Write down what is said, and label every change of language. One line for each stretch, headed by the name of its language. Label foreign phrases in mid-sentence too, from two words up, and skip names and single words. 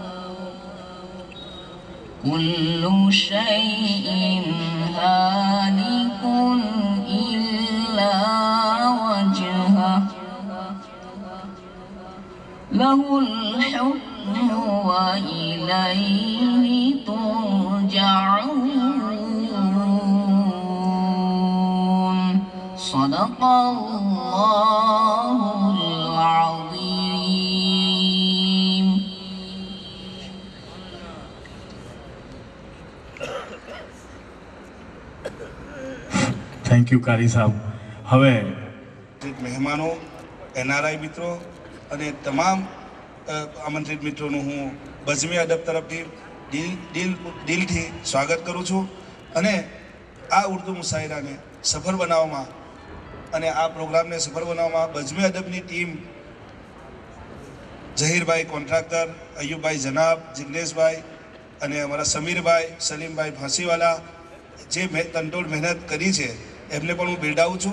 Arabic: كل شيء هالك إلا وجهه له الحكم وإليه ترجعون صدق الله العظيم.
English: thank you
Gujarati: કારી સાહેબ. હવે મહેમાનો, NRI મિત્રો અને તમામ આમંત્રિત મિત્રોનું હું બઝમી અદબ તરફથી દિલથી સ્વાગત કરું છું અને આ ઉર્દુ મુશાયરાને સફળ બનાવવામાં અને આ પ્રોગ્રામને સફળ બનાવવામાં બઝમી અદબની ટીમ ઝહીરભાઈ કોન્ટ્રાક્ટર, અયુબભાઈ જનાબ, જિગ્નેશભાઈ અને અમારા સમીરભાઈ, સલીમભાઈ ફાંસીવાલા જે તનતોડ મહેનત કરી છે એમને પણ હું બિરદાવું છું.